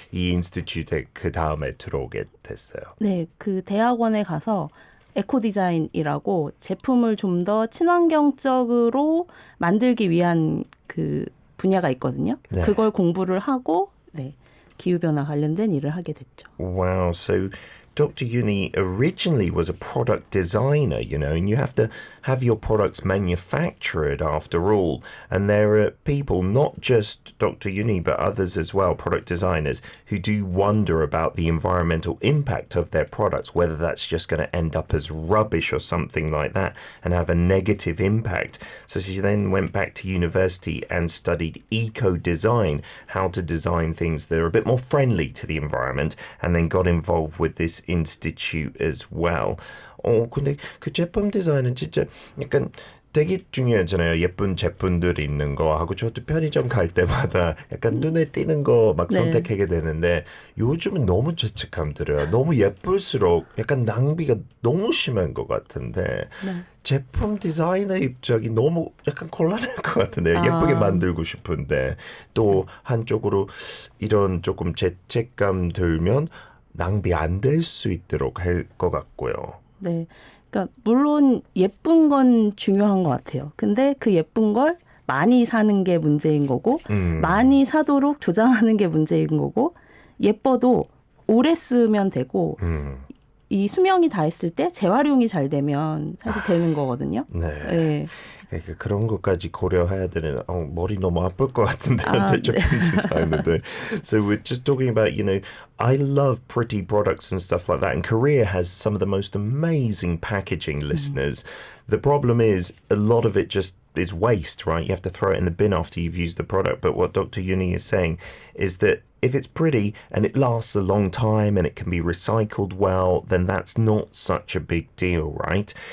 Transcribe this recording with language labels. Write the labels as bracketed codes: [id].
[ko] 이 인스티튜트에 그 다음에 들어오게 됐어요. 네, 그 대학원에 가서 에코 디자인이라고 제품을 좀 더 친환경적으로 만들기 위한 그 분야가 있거든요. 네. 그걸 공부를 하고 네. 기후변화 관련된 일을 하게 됐죠. [en] Wow, so Dr. Yoon-hee originally was a product designer, you know, and you have to have your products manufactured after all. And there are people, not just Dr. Yoon-hee, but others as well, product designers, who do wonder about the environmental impact of their products, whether that's just going to end up as rubbish or something like that and have a negative impact. So she then went back to university and studied eco-design, how to design things that are a bit more friendly to the environment, and then got involved with this institute as well. [ko] 근데 그 제품 디자인은 진짜 약간 되게 중요하잖아요. 예쁜 제품들 있는 거 하고 저도 편의점 갈 때마다 약간 눈에 띄는 거 막 선택하게 되는데 요즘은 너무 죄책감 들어요. 너무 예쁠수록 약간 낭비가 너무 심한 것 같은데 제품 디자이너 입장이 너무 약간 곤란할 것 같은데요. 예쁘게 만들고 싶은데 또 한쪽으로 이런 조금 죄책감 들면 낭비 안 될 수 있도록 할 것 같고요. 네, 그러니까 물론 예쁜 건 중요한 것 같아요. 근데 그 예쁜 걸 많이 사는 게 문제인 거고 많이 사도록 조장하는 게 문제인 거고 예뻐도 오래 쓰면 되고 이 수명이 다 했을 때 재활용이 잘 되면 사실 되는 거거든요. 네. 네. 그런 것까지 고려해야 되는 머리 너무 아플 것 같은데 제품 디자이너들. [en] So we're just talking about, you know, I love pretty products and stuff like that. And Korea has some of the most amazing packaging, listeners. The problem is a lot of it just is waste, right? You have to throw it in the bin after you've used the product. But what Dr. Yuni is saying is that if it's pretty and it lasts a long time and it can be recycled well, then that's not such a big deal, right?